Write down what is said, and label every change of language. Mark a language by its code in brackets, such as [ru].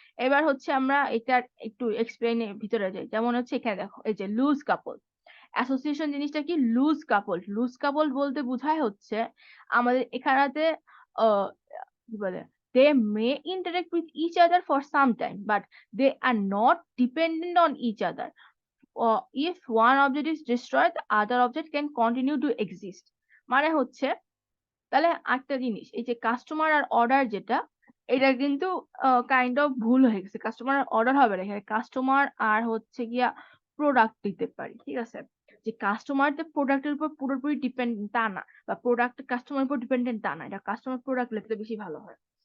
[bn] এবার হচ্ছে আমরা এটার একটু এক্সপ্লেনের ভিতরে যাই। যেমন হচ্ছে এখানে দেখো, এই যে লুজ কাপল অ্যাসোসিয়েশন জিনিসটা কি, লুজ কাপল, লুজ কাপল বলতে বোঝায় হচ্ছে আমাদের এখানেতে আহ কি বলে, [en] They may interact with each other for some time but they are not dependent on each other. If one object is destroyed the other object can continue to exist. [bn] মানে হচ্ছে, তাহলে একটা জিনিস, এই যে কাস্টমার আর অর্ডার যেটা, এটা কিন্তু কাইন্ড অফ ভুল হয়ে গেছে। কাস্টমার আর অর্ডার হবে না এখানে, কাস্টমার আর হচ্ছে গিয়া প্রোডাক্ট দিতে পারি, ঠিক আছে? যে কাস্টমার যে প্রোডাক্টের উপর পুরোপুরি ডিপেন্ডেন্ট তা না, বা প্রোডাক্ট কাস্টমার উপর ডিপেন্ডেন্ট তা না, এটা কাস্টমার প্রোডাক্ট লিখলে বেশি ভালো হয়।